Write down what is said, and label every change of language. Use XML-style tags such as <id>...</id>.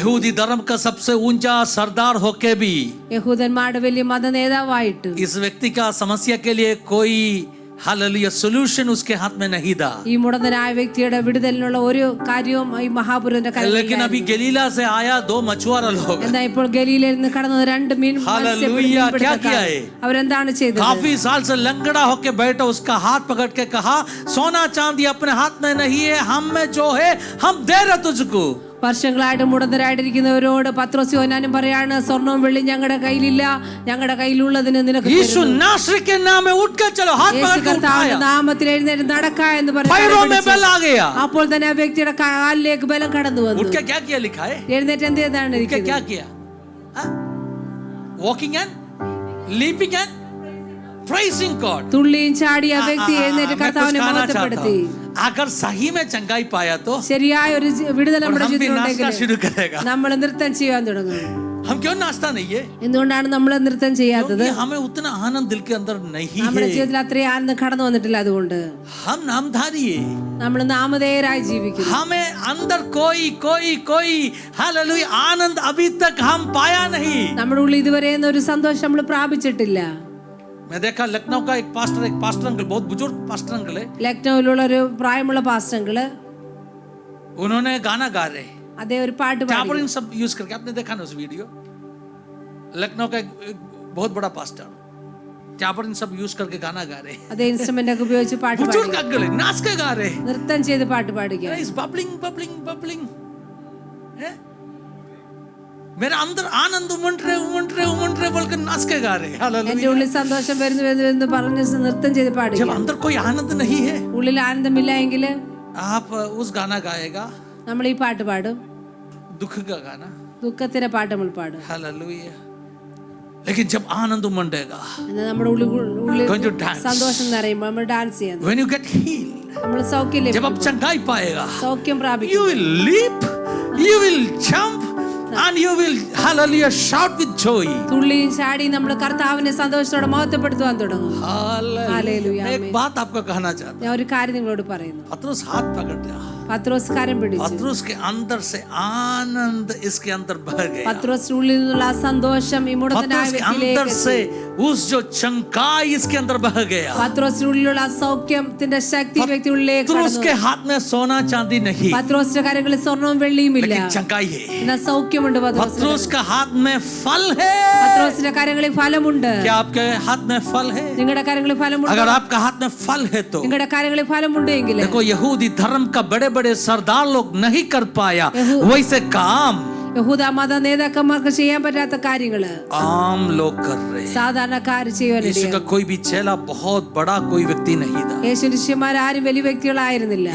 <hi>यहूदी धर्म का सबसे ऊंचा सरदार होके भी</hi> <ml>യഹൂദന്മാരുടെ വലിയ മത നേതാവായിട്ട്</ml> <hi>इस व्यक्ति का समस्या के लिए कोई हालेलुया सॉल्यूशन उसके हाथ में नहीं था.</hi> <ml>ഈ മുടന്തനായ വ്യക്തിയുടെ വിടുതലിനുള്ള ഒരു കാര്യവും ഈ മഹാപുരോഹിതന്റെ</ml> <hi>लेकिन अभी</hi> <ml>കയ്യിൽ.</ml> <hi>गलीला से आया 2 मछुआरा लोग.</hi> <ml>എന്നാൽ ഇപ്പോൾ ഗലീലയിൽ നിന്ന് കടന്നത് 2</ml> <hi>हालेलुया. क्या किया है?</hi> <ml>അവരെന്താണ് ചെയ്തത്?</ml> <hi>काफी साल से लंगड़ा होके बैठा, उसका हाथ पकड़ के कहा, सोना चांदी अपने हाथ में नहीं है, हम में जो है हम दे रहे तुझको.</hi> <ml>വർഷങ്ങളായിട്ട് മുടന്തരായിട്ടിരിക്കുന്നവരോട് പത്രോസ് യോഹന്നാനും പറയാണ്, സ്വർണവും വെള്ളി ഞങ്ങളുടെ കയ്യിലില്ല, ഞങ്ങളുടെ കയ്യിലുള്ളതിന് നിനക്ക്</ml> <hi>यीशु नासरी के नाम में उठ के चलो, हाथ पकड़ के उठाया.</hi> <ml>നാമത്തിൽ എഴുന്നേറ്റ് നടക്ക എന്ന്</ml> <hi>पैरों में बल आ गया.</hi> <ml>അപ്പോൾ തന്നെ ആ വ്യക്തിയുടെ കാലിലേക്ക് ബലം കടന്നു വന്നു.</ml> <hi>उठ के क्या किया लिखा है?</hi> <ml>എഴുന്നേറ്റ് എന്ത് ചെയ്താണ്</ml> <hi>उठ के क्या किया?</hi> <en>Walking and leaping and praising God.</en> <ml>തുള്ളിയും ചാടി ആ വ്യക്തി എഴുന്നേറ്റ്</ml> <hi>मैं कुछ</hi> <ml>കർത്താവിനെ</ml> <hi>कहना चाहता</hi> <ml>മഹത്വപ്പെടുത്തി.</ml> <hi>हूं. अगर सही में चंगाई पाया तो</hi> <ml>ശരിയായ ഒരു വിടുതൽ നമ്മുടെ</ml> <hi>हम भी नाचना</hi> <ml>ജീവിതത്തിലുണ്ടെങ്കിൽ</ml> <hi>शुरू करेगा.</hi> <ml>നമ്മൾ നൃത്തം ചെയ്യാൻ തുടങ്ങും.</ml> <hi>हम क्यों नाचता नहीं है?</hi> <ml>എന്തുകൊണ്ടാണ് നമ്മൾ നൃത്തം ചെയ്യാത്തത്?</ml> <hi>क्योंकि हमें उतना आनंद दिल के अंदर नहीं</hi> <ml>നമ്മുടെ</ml> <hi>है.</hi> <ml>ജീവിതത്തിൽ അത്രയും ആനന്ദം കടന്നു വന്നിട്ടില്ല. അതുകൊണ്ട്</ml> <hi>हम नामधारी है.</hi> <ml>നമ്മൾ നാമധേയരായി ജീവിക്കുന്നു.</ml> <hi>हमें अंदर कोई हालेलुया आनंद अभी तक हम पाया नहीं.</hi> <ml>നമ്മുടെ ഉള്ളിൽ ഇതുവരെ ഒരു സന്തോഷം നമ്മൾ പ്രാപിച്ചിട്ടില്ല.</ml> <hi>मैं देखा लखनऊ का एक पास्टर अंकल, बहुत बुजुर्ग पास्टर अंकल है,</hi> <ml>ലക്നൌവിലുള്ള ഒരു പ്രായമുള്ള പാസ്റ്ററുകള്</ml> <hi>उन्होंने गाना गा रहे हैं</hi> <ml>അതേ ഒരു പാട്ട് പാടി.</ml> <hi>टैबरिन सब यूज करके। आपने देखा ना उस वीडियो? लखनऊ का एक बहुत बड़ा पास्टर टैबरिन सब यूज करके गाना गा रहे हैं।</hi> <ml>അതേ ഇൻസ്ട്രുമെന്റ് ഒക്കെ ഉപയോഗിച്ച് പാട്ട് പാടി,</ml> <hi>बुजुर्ग अंकल है, नाच के गा रहे हैं।</hi> <ml>നൃത്തം ചെയ്ത് പാട്ട് പാടുക.</ml> <hi>इस बबलिंग बबलिंग बबलिंग है, मेरे अंदर आनंद उमंड रहे बोल के नाच के गा रहे हैं।</hi> <ml>എന്റെ</ml> <hi>हालेलुया।</hi> <ml>ഉള്ളിൽ സന്തോഷം വരുന്നു പറഞ്ഞ് നൃത്തം ചെയ്ത് പാടുക.</ml> <hi>जब अंदर कोई आनंद नहीं है,</hi> <ml>ഉള്ളിൽ ആനന്ദമില്ല എങ്കിൽ</ml> <hi>आप उस गाना गाएगा,</hi> <ml>നമ്മൾ ഈ പാട്ട് പാടും,</ml> <hi>दुख का गाना।</hi> <ml>ദുഃഖത്തിന്റെ പാട്ട് നമ്മൾ പാടും.</ml> <hi>हालेलुया। लेकिन जब आनंद उमंडेगा,</hi> <ml>എന്നാൽ നമ്മുടെ ഉള്ളിൽ</ml> <en>Going to dance.</en> <ml>സന്തോഷം നിറയുമ്പോൾ നമ്മൾ ഡാൻസ് ചെയ്യുന്നു.</ml> <en>when you get healed,</en> <ml>നമ്മൾ സൗഖ്യം</ml> <hi>जब आप</hi> <ml>ലഭിക്കും,</ml> <hi>चंगाई पाएगा,</hi> <ml>സൗഖ്യം</ml> <en>you</en> <ml>പ്രാപിക്കും.</ml> <en>will leap, you will jump, and you will hallelujah shout with joy.</en> <ml>തുള്ളിയും ചാടിയും നമ്മൾ കർത്താവിനെ സന്തോഷത്തോടെ മഹത്വപ്പെടുത്തുവാൻ തുടങ്ങും.</ml> <hi>हालेलुया। हालेलुया, मैं एक आमीन। बात आपको कहना चाहता हूं।</hi> <ml>ഞാൻ ഒരു കാര്യം നിങ്ങളോട് പറയുന്നു.</ml> <hi>पतरस हाथ पकड़ लिया,</hi> <ml>പത്രോസ് കരം പിടിച്ചു.</ml> <hi>पतरस के अंदर से आनंद इसके अंदर बह गया।</hi> <ml>പത്രോസിന്റെ ഉള്ളിൽ നിന്നുള്ള ആ സന്തോഷം ഈ മുടന്തനായ</ml> <hi>पतरस के अंदर</hi> <ml>വ്യക്തിയിലേക്ക്</ml> <hi>से</hi> <ml>എത്തി.</ml> <hi>उस जो चंगाई इसके अंदर बह गया।</hi> <ml>പത്രോസിന്റെ ഉള്ളിലുള്ള ആ സൗഖ്യത്തിന്റെ ശക്തി വ്യക്തി ഉള്ളിലേക്ക്</ml> <hi>पतरस</hi> <ml>കടന്നു.</ml> <hi>के हाथ में सोना चांदी नहीं,</hi> <ml>പത്രോസിന്റെ കരങ്ങളിൽ സ്വർണവും വെള്ളിയും ഇല്ല,</ml> <hi>लेकिन चंगाई है।</hi> <ml>എന്നാൽ സൗഖ്യമുണ്ട്.</ml> <hi>पतरस का हाथ में फल है।</hi> <ml>പത്രോസിന്റെ കരങ്ങളിൽ ഫലമുണ്ട്.</ml> <hi>क्या आपके हाथ में फल है?</hi> <ml>നിങ്ങളുടെ കരങ്ങളിൽ ഫലമുണ്ട്.</ml> <hi>अगर आपका हाथ में फल है तो</hi> <ml>നിങ്ങളുടെ കരങ്ങളിൽ ഫലമുണ്ട് എങ്കിൽ</ml> <hi>देखो, यहूदी धर्म का बड़े बड़े सरदार लोग नहीं कर पाया वैसे काम</hi> <ml>യഹൂദ മത നേതാക്കന്മാർക്ക് ചെയ്യാൻ പറ്റാത്ത കാര്യങ്ങള്</ml> <hi>आम लोग कर रहे हैं।</hi> <ml>സാധാരണക്കാർ</ml> <hi>यीशु</hi> <ml>ചെയ്യുവാനിടയായി.</ml> <hi>का कोई भी चेला बहुत बड़ा कोई व्यक्ति नहीं था।</hi> <ml>യേശു ശിഷ്യന്മാർ ആരും വലിയ വ്യക്തികളായിരുന്നില്ല.</ml>